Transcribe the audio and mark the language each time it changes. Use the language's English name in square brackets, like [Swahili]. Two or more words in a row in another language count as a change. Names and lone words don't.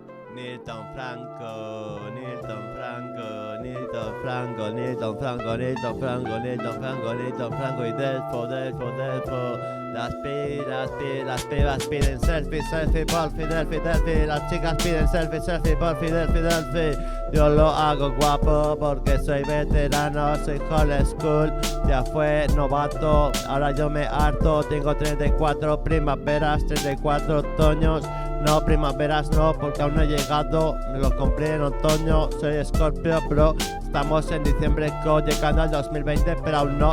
[Spanish] Nilton Franco, Nilton Franco, Nilton Franco, Nilton Franco, Nilton Franco, Nilton Franco, Nilton Franco y Delfo. Las pibas piden selfie, porfi, delfi. Las chicas piden selfie, porfi, delfi. Yo lo hago guapo porque soy veterano, soy [English] old school. [Spanish] Ya fue novato, ahora yo me harto. Tengo 34 primaveras, 34 otoños. No, primaveras no, porque aún no he llegado. Me lo compré en otoño. Soy Scorpio, bro. Estamos en diciembre, llegando al 2020, pero aún no.